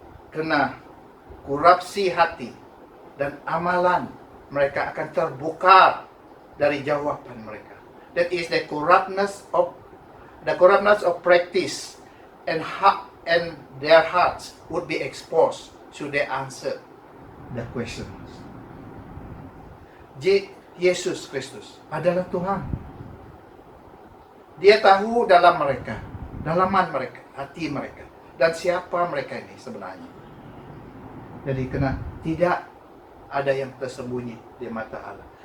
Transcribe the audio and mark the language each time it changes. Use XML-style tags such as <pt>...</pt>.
<ms>Karena korupsi hati dan amalan mereka akan terbongkar dari jawaban mereka.</ms> <en>That is the corruptness of practice, and their hearts would be exposed should they answer the questions.</en> <ms>Yesus Kristus adalah Tuhan. Dia tahu dalaman mereka, hati mereka, dan siapa mereka ini sebenarnya. Jadi tidak ada yang tersembunyi di mata Allah.</ms>